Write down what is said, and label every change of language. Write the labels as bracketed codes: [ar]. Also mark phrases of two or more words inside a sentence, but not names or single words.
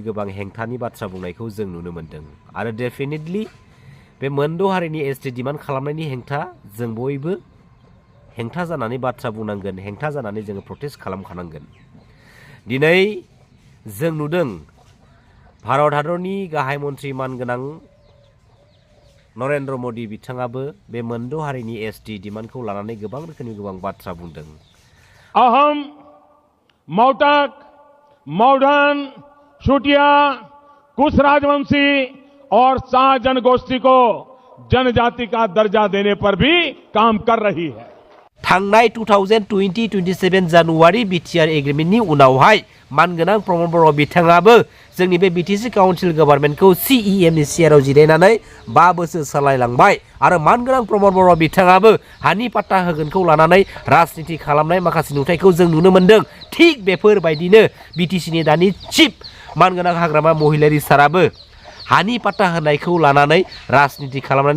[brx] गोबां हेंथानि बाथ्रा बुंनायखौ जों नुनो मोन्दों आरो डेफिनेटलि बे मोनद' हारिनि [en] ST demand [brx] खालामनायनि हेंथा जों बयबो हेंथा जानानै बाथ्रा बुंनांगोन हेंथा जानानै जोङो प्रटेस्ट खालामखानांगोन दिनै जों नुदों भारत हादरनि गाहाय मन्त्रि मानगोनां नरेन्द्र मोदी बिथाङाबो बे मोनद' हारिनि एसटी डिमान्डखौ लानानै गोबां रोखोमनि गोबां बाथ्रा बुंदों [hi] अहम मोटक मोरन चुटिया कोच-राजवंशी और शाह जनगोष्ठी को जनजाति का दर्जा देने पर भी काम कर रही है [brx] थांनाय 2020-27 जानुवारि बिटिआर एग्रिमेन्टनि उनावहाय मानगोनां प्रमद बर' बिथाङाबो जोंनि बे बिटिसि काउन्सिल गभर्नमेन्टखौ सिइएमनि चेयाराव जिरायनानै 5 बोसोर सालायलांबाय आरो मानगोनां प्रमद बर' बिथाङाबो हानि पाट्टा होगोनखौ लानानै राजनिति खालामनाय माखासे नुथायखौ जों नुनो मोन्दों थिग बेफोरबायदिनो बिटिसिनि दानि चिफ मानगोनां हाग्रामा महिलारि साराबो हानि पाट्टा होनायखौ लानानै राजनिति खालामनानै